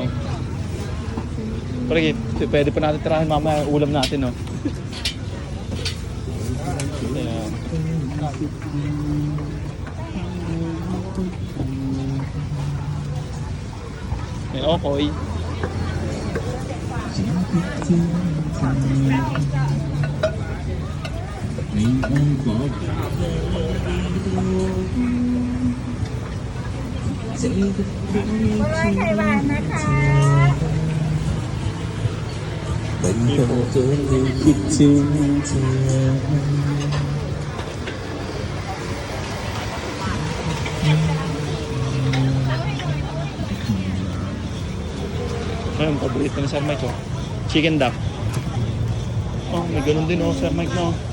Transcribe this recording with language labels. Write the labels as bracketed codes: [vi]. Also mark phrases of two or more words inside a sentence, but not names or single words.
[tl] Pero pwede pa natin tirahin mamaya ulam natin, no? Ayan. May okoy. [th] บัวลอยไข่หวานนะคะ เป็นคนเจอที่คิดถึงเธอ [tl] Ayun, paborito na Sir Mike, oh. [en] Chicken duck. [tl] Oh, may ganun din, oh, Sir Mike, no?